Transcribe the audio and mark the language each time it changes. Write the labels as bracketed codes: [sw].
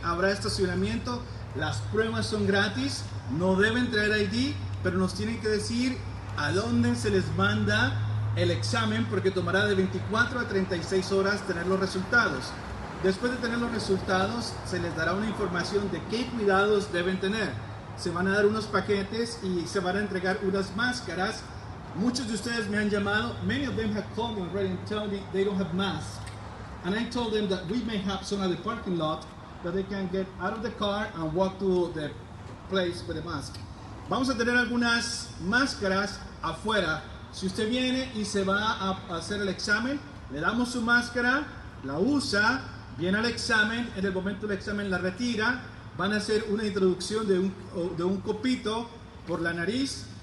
[es] Habrá estacionamiento, las pruebas son gratis, no deben traer ID, pero nos tienen que decir a dónde se les manda el examen, porque tomará de 24 a 36 horas tener los resultados. Después de tener los resultados, se les dará una información de qué cuidados deben tener. Se van a dar unos paquetes y se van a entregar unas máscaras. Muchos de ustedes me han llamado. [en] Many of them have called me already and told me they don't have masks. And I told them that we may have some at the parking lot that they can get out of the car and walk to the place with a mask. [es] Vamos a tener algunas máscaras afuera. Si usted viene y se va a hacer el examen, le damos su máscara, la usa, viene al examen, en el momento del examen la retira, van a hacer una introducción de un copito por la nariz.